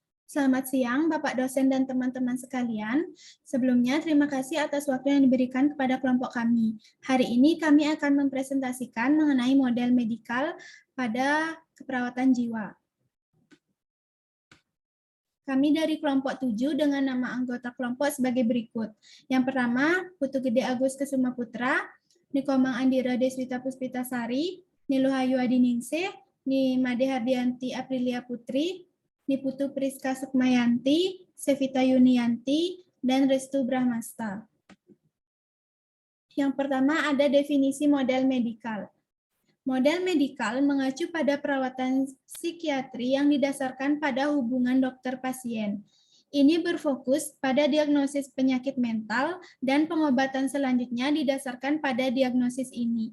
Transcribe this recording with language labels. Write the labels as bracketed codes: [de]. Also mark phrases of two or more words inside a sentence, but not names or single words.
[id] Selamat siang, Bapak dosen dan teman-teman sekalian. Sebelumnya, terima kasih atas waktu yang diberikan kepada kelompok kami. Hari ini kami akan mempresentasikan mengenai model medikal pada keperawatan jiwa. Kami dari kelompok 7 dengan nama anggota kelompok sebagai berikut. Yang pertama, Putu Gede Agus Kesuma Putra, Nikomang Andira Deswita Puspitasari, Niluhayu Adiningsih, Ni Made Hardianti Aprilia Putri, Niputu Priska Sukmayanti, Sevita Yunianti, dan Restu Brahmasta. Yang pertama ada definisi model medikal. Model medikal mengacu pada perawatan psikiatri yang didasarkan pada hubungan dokter-pasien. Ini berfokus pada diagnosis penyakit mental dan pengobatan selanjutnya didasarkan pada diagnosis ini.